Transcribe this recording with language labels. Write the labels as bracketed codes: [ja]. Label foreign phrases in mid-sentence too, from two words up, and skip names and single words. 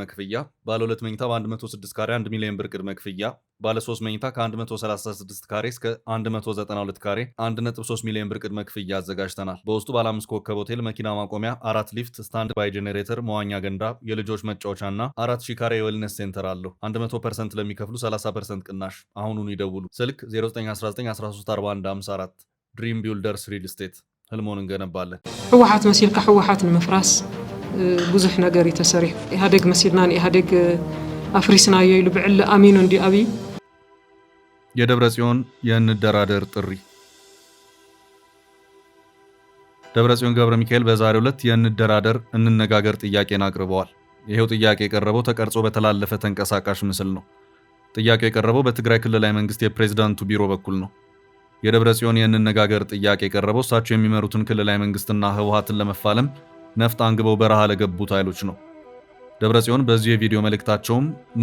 [am] ክፍያ፣ ባለ 2 መኝታ በ106 ካሬ 1 ሚሊዮን ብር ቅድመ ክፍያ፣ ባለ 3 መኝታ ከ136 ካሬ እስከ 192 ካሬ 1.3 ሚሊዮን ብር ቅድመ ክፍያ አዘጋጅተናል። በውስጡ ባለ 5 ኮከብ ሆቴል፣ መኪና ማቆሚያ፣ 4 ሊፍት፣ ስታንድ ባይ ጄኔሬተር፣ መዋኛ ገንዳ፣ የልጆች መጫወቻ እና 4000 ካሬ የዌልነስ ሴንተር አለው። 100% ለሚከፍሉ 30% ቅናሽ። አሁኑኑ ይደውሉ። ስልክ 0919134154 ድሪም ቢልደርስ ሪል ስቴት። ህልሞን እንገነባለን። [ti] ህወሓት መሲልካ ህወሓት ንምፍራስ ብዙሕ ነገር ይተሰሪሕ። ኢህአዴግ መሲልና ኢህአዴግ አፍሪስናዮ ኢሉ ብዕሊ አሚኑ እንዲ አብይ [am] የደብረጽዮን የእንደራደር ጥሪ። ደብረጽዮን ገብረ ሚካኤል በዛሬው ዕለት የእንደራደር እንነጋገር ጥያቄን አቅርበዋል። ይሄው ጥያቄ የቀረበው ተቀርጾ በተላለፈ ተንቀሳቃሽ ምስል ነው። ጥያቄው የቀረበው በትግራይ ክልላዊ መንግስት የፕሬዝዳንቱ ቢሮ በኩል ነው። የደብረጽዮን የእንነጋገር ጥያቄ የቀረበው እሳቸው የሚመሩትን ክልላዊ መንግስትና ህወሓትን ለመፋለም ነፍጥ አንግበው በረሃ ለገቡት ኃይሎች ነው። ደብረጽዮን በዚህ የቪዲዮ መልእክታቸውም ኑ